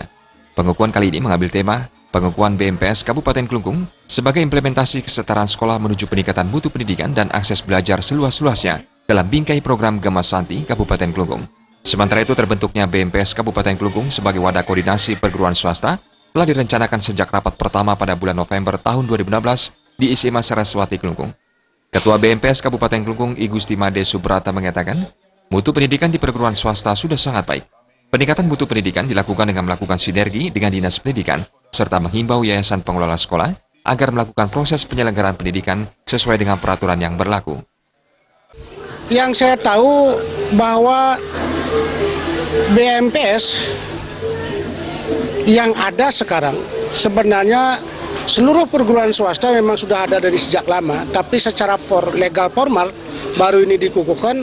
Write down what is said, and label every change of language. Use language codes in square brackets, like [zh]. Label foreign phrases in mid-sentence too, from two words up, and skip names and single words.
[id] Pengukuhan kali ini mengambil tema Pengukuhan BMPS Kabupaten Klungkung sebagai implementasi kesetaraan sekolah menuju peningkatan mutu pendidikan dan akses belajar seluas-luasnya dalam bingkai program Gema Santi Kabupaten Klungkung. Sementara itu terbentuknya BMPS Kabupaten Klungkung sebagai wadah koordinasi perguruan swasta telah direncanakan sejak rapat pertama pada bulan November tahun 2016 di SMA Saraswati Klungkung. Ketua BMPS Kabupaten Klungkung I Gusti Made Subrata mengatakan, mutu pendidikan di perguruan swasta sudah sangat baik. Peningkatan mutu pendidikan dilakukan dengan melakukan sinergi dengan Dinas Pendidikan, serta menghimbau yayasan pengelola sekolah agar melakukan proses penyelenggaraan pendidikan sesuai dengan peraturan yang berlaku. Yang saya tahu bahwa BMPS yang ada sekarang sebenarnya seluruh perguruan swasta memang sudah ada dari sejak lama, tapi secara legal formal baru ini dikukuhkan.